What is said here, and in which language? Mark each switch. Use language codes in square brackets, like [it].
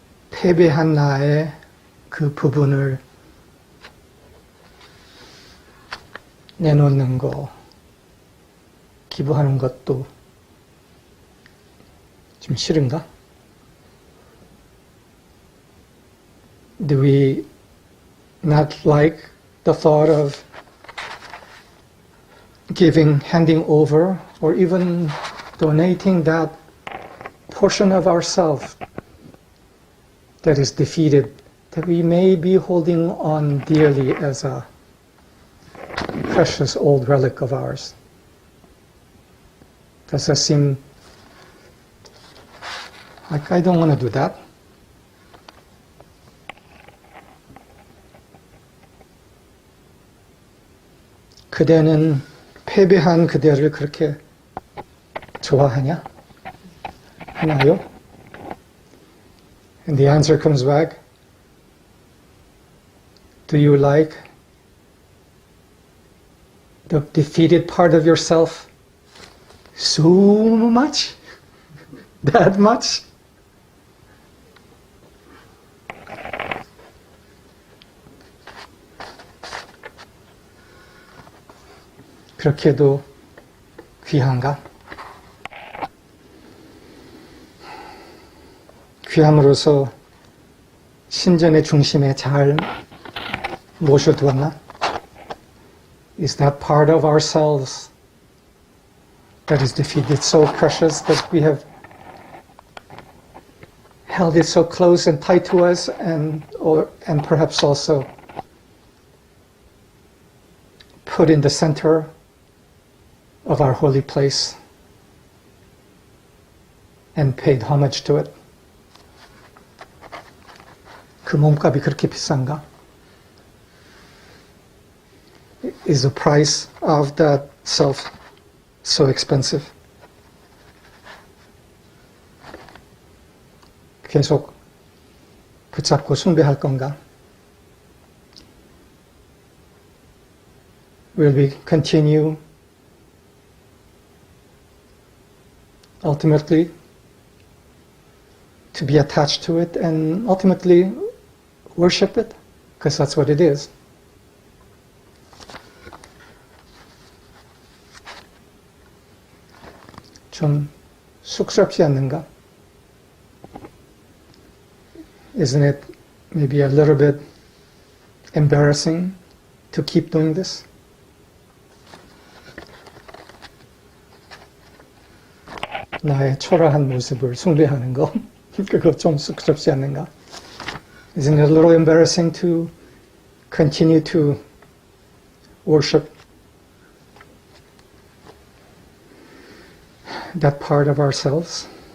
[ko] 패배한 나의 그 부분을 내놓는 거, 기부하는 것도 좀 싫은가? [en] Do we not like the thought of giving, handing over, or even donating that portion of ourselves that is defeated, that we may be holding on dearly as a precious old relic of ours? Does that seem like I don't want to do that? [ko] 그대는 패배한 그대를 그렇게 좋아하냐? 하나요? [en] And the answer comes back, do you like the defeated part of yourself so much? That much? [ko] 그렇게도 귀한가? 귀함으로써 신전의 중심에 잘 모셔두었나? [en] Is that part of ourselves that is defeated so precious that we have held it so close and tight to us, and perhaps also put in the center of our holy place and paid homage to it? [ko] 그 몸값이 그렇게 비싼가? [en] Is the price of that self so expensive? [ko] 계속 붙잡고 숭배할 건가? [en] Will we continue ultimately to be attached to it and ultimately worship it? Because that's what it is. [ko] 좀 쑥스럽지 않는가? [en] Isn't it maybe a little bit embarrassing to keep doing this? [ko] 나의 초라한 모습을 숭배하는 거, 그거 좀 쑥스럽지 않는가? [en] Isn't it a little embarrassing to continue to worship that part of ourselves?